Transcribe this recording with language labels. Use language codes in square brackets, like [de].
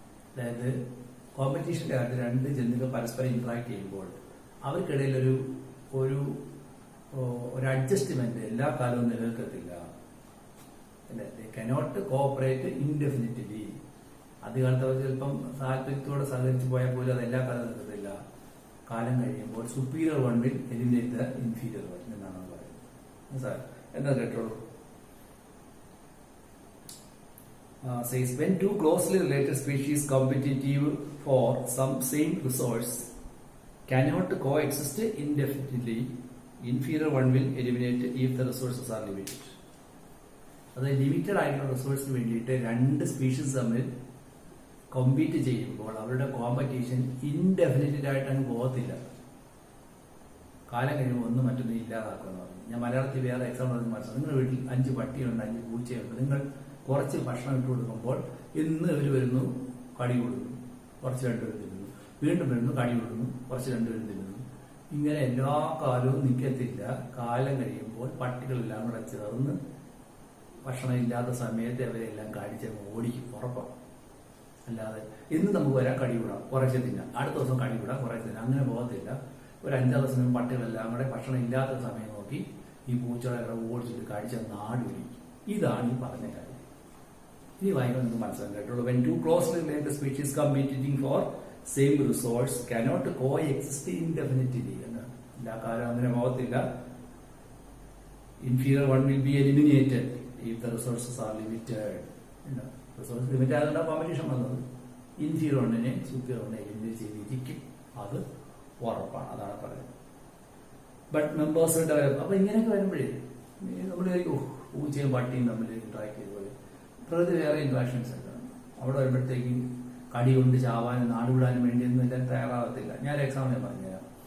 [ml] അതായത് കോമ്പറ്റീഷന്റെ കാര്യത്തിൽ രണ്ട് ജന്തുക്കൾ പരസ്പരം ഇന്ററാക്ട് ചെയ്യുമ്പോൾ അവർക്കിടയിൽ ഒരു അഡ്ജസ്റ്റ്മെന്റ് എല്ലാ കാലവും നിലനിൽക്കത്തില്ല. [en] They cannot cooperate indefinitely. [ml] ആദ്യകാലത്ത് അവർ ചിലപ്പം താല്പര്യത്തോടെ സഹകരിച്ച് പോയാൽ പോലും അത് എല്ലാ കാലം നിൽക്കത്തില്ല. കാലം കഴിയുമ്പോൾ [en] superior one will eliminate the inferior one [ml] എന്നാണ് പറയുന്നത്. സാർ എന്താ കേട്ടോളൂ. [en] Says when two closely related species competitive for some same resource cannot coexist indefinitely, inferior one will eliminate if the resources are limited. [ml] അത് limited ആയിട്ടുള്ള റിസോഴ്സിന് വേണ്ടിയിട്ട് രണ്ട് species തമ്മിൽ compete ചെയ്യുമ്പോൾ അവരുടെ കോമ്പറ്റീഷൻ ഇൻഡെഫിനിറ്റ് ആയിട്ട് അങ്ങ് പോകത്തില്ല. കാലം കഴിയുമ്പോൾ ഒന്ന് മറ്റൊന്ന് ഇല്ലാതാക്കുമെന്ന് പറഞ്ഞു. ഞാൻ മലയാളത്തിൽ വേറെ എക്സാമ്പിൾ മനസ്സിലാക്കും. നിങ്ങളുടെ വീട്ടിൽ 5 പട്ടിയുണ്ട്, 5 പൂച്ചയുണ്ട്. നിങ്ങൾ കുറച്ച് ഭക്ഷണം ഇട്ട് കൊടുക്കുമ്പോൾ ഇന്ന് ഇവർ വരുന്നു, കടി കൊടുക്കുന്നു, കുറച്ച് രണ്ടുപേരും തിന്നുന്നു, വീണ്ടും വരുന്നു, കടി കൊടുക്കുന്നു, കുറച്ച് രണ്ടുപേരും തിന്നുന്നു. ഇങ്ങനെ എല്ലാ കാലവും നിൽക്കത്തില്ല. കാലം കഴിയുമ്പോൾ പട്ടികളെല്ലാം കൂടെ ചേർന്ന് ഭക്ഷണം ഇല്ലാത്ത സമയത്ത് അവരെല്ലാം കടിച്ചങ്ങ് ഓടിക്കും, ഉറപ്പാണ്. അല്ലാതെ ഇന്ന് നമുക്ക് വരാൻ കടി വിടാം, കുറച്ച് തിന്നാം, അടുത്ത ദിവസം കടി വിടാം, കുറച്ച് തിന്നാം, അങ്ങനെ പോകത്തില്ല. ഒരു 5-6 ദിവസം പട്ടികളെല്ലാം കൂടെ ഭക്ഷണം ഇല്ലാത്ത സമയം നോക്കി ഈ പൂച്ചകളെ ഓടിച്ചിട്ട് കടിച്ച നാട് പിടിക്കും. ഇതാണ് ഈ പറഞ്ഞ കാര്യം. ഇനി വായിക്കാൻ നിങ്ങൾക്ക് മനസ്സിലാക്കാൻ കേട്ടുള്ളൂ. [en] When two closely related species competing for same resource cannot coexist indefinitely. [ml] എല്ലാ കാലം അങ്ങനെ പോകത്തില്ല. [en] Inferior one will be eliminated if the resources are limited. [ml] Resource limit ആയതുകൊണ്ടാണ് കോമ്പറ്റീഷൻ വന്നത്. ഇൻഫീരിയർ വണ്ണിനെ സുപ്പീരിയർ വണ്ണിനെ എലിമിനേറ്റ് ചെയ്തിരിക്കും, അത് ഉറപ്പാണ്. അതാണ് പറയുന്നത്. [en] But members develop. [ml] അപ്പൊ ഇങ്ങനെയൊക്കെ വരുമ്പോഴേ നമ്മൾ പൂച്ചയും പട്ടിയും തമ്മിൽ ഇന്ററാക്ട് ചെയ്ത പോലെ പ്രകൃതി വേറെ ഇന്ററാക്ഷൻസ് ഒക്കെ അവിടെ വരുമ്പോഴത്തേക്ക് കടി കൊണ്ട് ചാവാനും നാടുവിടാനും വേണ്ടിയൊന്നും എല്ലാം തയ്യാറാകത്തില്ല. ഞാൻ എക്സാമ്പിൾ പറഞ്ഞുതരാം.